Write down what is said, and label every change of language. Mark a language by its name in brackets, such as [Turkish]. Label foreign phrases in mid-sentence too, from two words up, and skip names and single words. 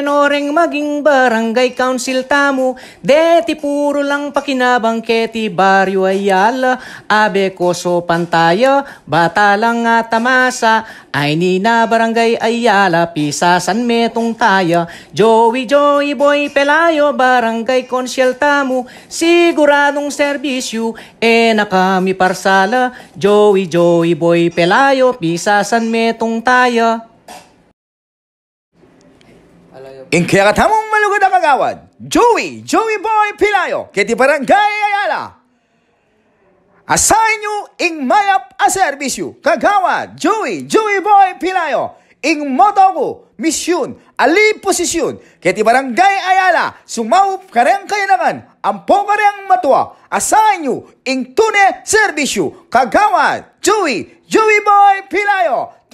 [Pampanga] no reng maging barangay council tamo deti puro lang pakinabang keti baryo Ayala abe koso pantaya bata lang nga tamasa ay ni na barangay Ayala pisasan metong taya Joey Boy Pelayo barangay konsyal tamo siguradong serbisyo nakami parsala Joey Boy Pelayo pisasan metong taya. Ing kaya katamong malugod ang kagawad Joey Boy Pelayo keti barangay Ayala asahin nyo ing mayap a serbisyo kagawad Joey Boy Pelayo ing moto ko misyon ali posisyon keti barangay Ayala sumaup kareng kayanangan ampo kareng matua asahin nyo ing tune serbisyo kagawad Joey Boy Pelayo